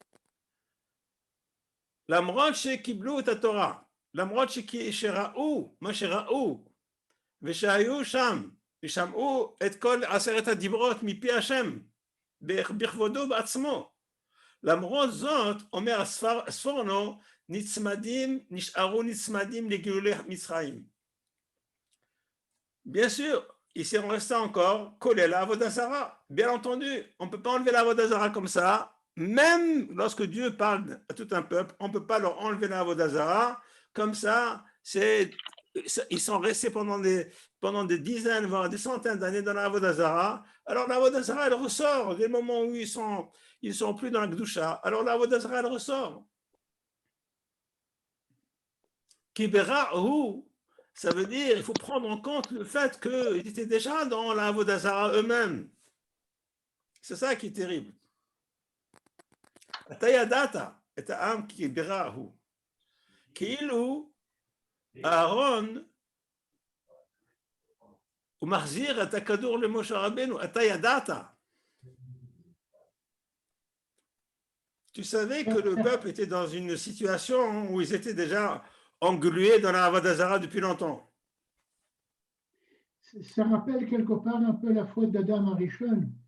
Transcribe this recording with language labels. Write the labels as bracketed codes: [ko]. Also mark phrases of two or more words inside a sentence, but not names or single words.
[he] למרות שקיבלו את התורה, למרות שראו מה שראו, ושהיו שם, ושמעו את כל 10 הדיברות מפי השם, בכבודו בעצמו. למרות זאת, אומר הספורנו, נשארו נצמדים לגילולי מצרים. [fr] Bien sûr, ici on reste encore collé à la [he] עבודה זרה. [fr] Bien entendu, on ne peut pas enlever la [he] עבודה זרה [fr] comme ça. Même lorsque Dieu parle à tout un peuple, on ne peut pas leur enlever la [he] עבודה זרה. [fr] Comme ça, ils sont restés pendant des dizaines, voire des centaines d'années dans la [he] עבודה זרה. [fr] Alors la [he] עבודה זרה, [fr] elle ressort dès le moment où ils sont plus dans la Gdusha. Alors la [he] עבודה זרה, [fr] elle ressort. Kiberahu, ça veut dire il faut prendre en compte le fait qu'ils étaient déjà dans la [he] עבודה זרה [fr] eux-mêmes. C'est ça qui est terrible. [he] אתה ידעת את העם כי בראהו. כאילו אהרון הוא מחזיר את הכדור למשה רבנו, אתה ידעת. [fr] Tu savais que le peuple était dans une situation où ils étaient déjà englués dans la [he] עבודה זרה [fr] depuis longtemps. Ça rappelle quelque part un peu la faute d'Adam Arishon.